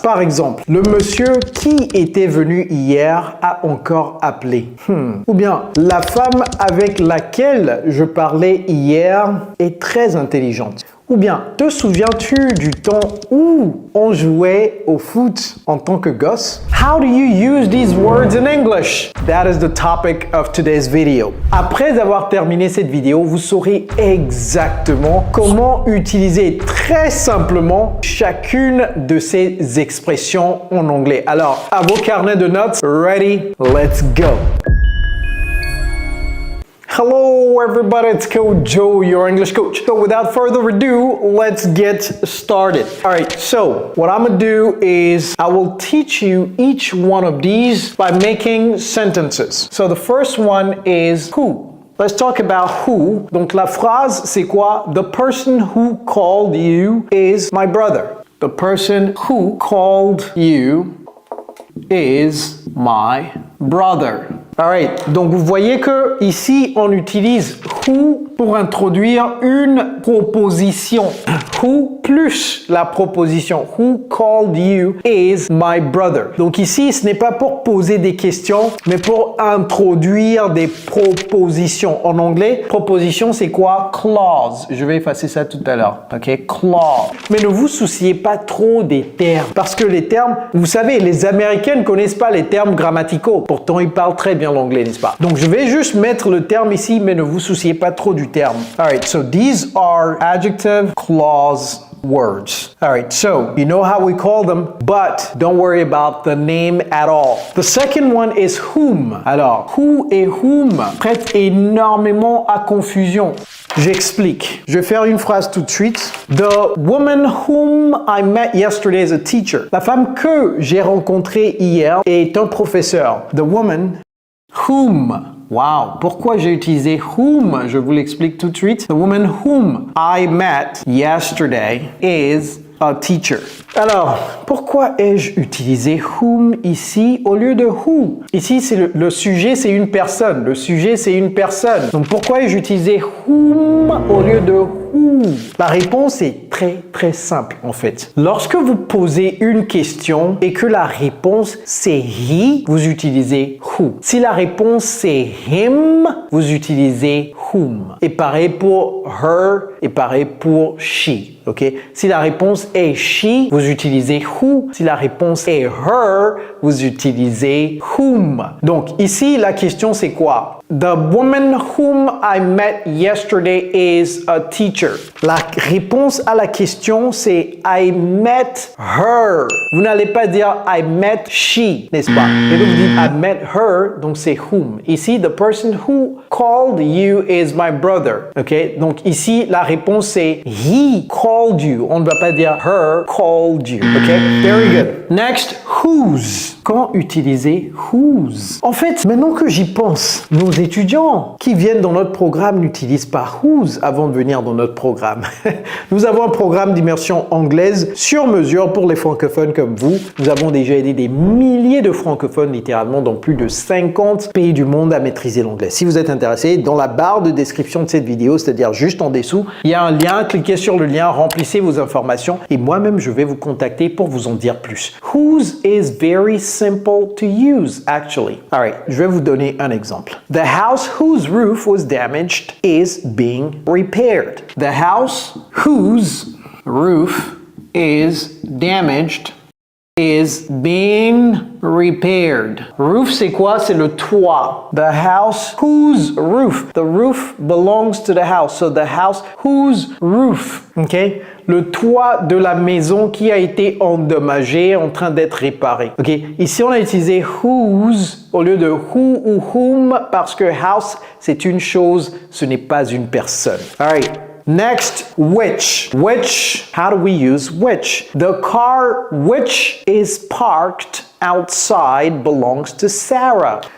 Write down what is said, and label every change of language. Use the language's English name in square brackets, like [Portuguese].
[French] Par exemple, le monsieur qui était venu hier a encore appelé. Ou bien, la femme avec laquelle je parlais hier est très intelligente. Ou bien, te souviens-tu du temps où on jouait au foot en tant que gosse? [English] How do you use these words in English? That is the topic of today's video. [French] Après avoir terminé cette vidéo, vous saurez exactement comment utiliser très simplement chacune de ces expressions en anglais. Alors, à vos carnets de notes, [English] ready? Let's go! Hello everybody, it's Coach Joe, your English coach. So without further ado, let's get started. All right, so what I'm gonna do is I will teach you each one of these by making sentences. So the first one is who. Let's talk about who. [French] Donc la phrase, c'est quoi? [English] The person who called you is my brother. The person who called you is my brother. [French] Alright, donc vous voyez que ici on utilise who pour introduire une proposition. Who plus la proposition. [English] Who called you is my brother. [French] Donc ici, ce n'est pas pour poser des questions, mais pour introduire des propositions. En anglais, proposition c'est quoi? Clause. Je vais effacer ça tout à l'heure. Ok, clause. Mais ne vous souciez pas trop des termes. Parce que les termes, vous savez, les Américains ne connaissent pas les termes grammaticaux. Pourtant, ils parlent très bien l'anglais, n'est-ce pas? Donc je vais juste mettre le terme ici, mais ne vous souciez pas trop du terme. [English] Alright, so these are adjective clause words. All right, so you know how we call them, but don't worry about the name at all. The second one is whom. [French] Alors, who et whom prêtent énormément à confusion. J'explique. Je vais faire une phrase tout de suite. [English] The woman whom I met yesterday is a teacher. [French] La femme que j'ai rencontrée hier est un professeur. [English] The woman whom. Wow, [French] pourquoi j'ai utilisé whom? Je vous l'explique tout de suite. [English] The woman whom I met yesterday is a teacher. [French] Alors, pourquoi ai-je utilisé whom ici au lieu de who? Ici, c'est le sujet, c'est une personne. Le sujet, c'est une personne. Donc, pourquoi ai-je utilisé whom au lieu de who? La réponse est très simple en fait. Lorsque vous posez une question et que la réponse c'est he, vous utilisez who. Si la réponse c'est him, vous utilisez whom. Et pareil pour her et pareil pour she. Ok? Si la réponse est she, vous utilisez who. Si la réponse est her, vous utilisez whom. Donc ici la question c'est quoi? [English] The woman whom I met yesterday is a teacher. [French] La réponse à la question, c'est [English] I met her. [French] Vous n'allez pas dire [English] I met she, [French] n'est-ce pas? Et donc vous dites [English] I met her, [French] donc c'est whom. [English] Ici, the person who called you is my brother. Ok? [French] Donc ici, la réponse c'est [English] he called you. [French] On ne va pas dire [English] her called you. Ok? Very good. Next, whose. [French] Comment utiliser whose? En fait, maintenant que j'y pense, nos étudiants qui viennent dans notre programme n'utilisent pas whose avant de venir dans notre programme. Nous avons un programme d'immersion anglaise sur mesure pour les francophones comme vous. Nous avons déjà aidé des milliers de francophones littéralement dans plus de 50 pays du monde à maîtriser l'anglais. Si vous êtes intéressé, dans la barre de description de cette vidéo, c'est-à-dire juste en dessous, il y a un lien, cliquez sur le lien, remplissez vos informations et moi-même je vais vous contacter pour vous en dire plus. [English] Whose is very simple to use actually. [French] All right, je vais vous donner un exemple. [English] The house whose roof was damaged is being repaired. The house whose roof is damaged is being repaired. [French] Roof, c'est quoi? C'est le toit. [English] The house whose roof. The roof belongs to the house. So the house whose roof. Okay? [French] Le toit de la maison qui a été endommagé, en train d'être réparé. Ok? Ici, on a utilisé whose au lieu de who ou whom parce que house, c'est une chose, ce n'est pas une personne. [English] All right. Next, which. Which, how do we use which? The car which is parked outside belongs to Sarah.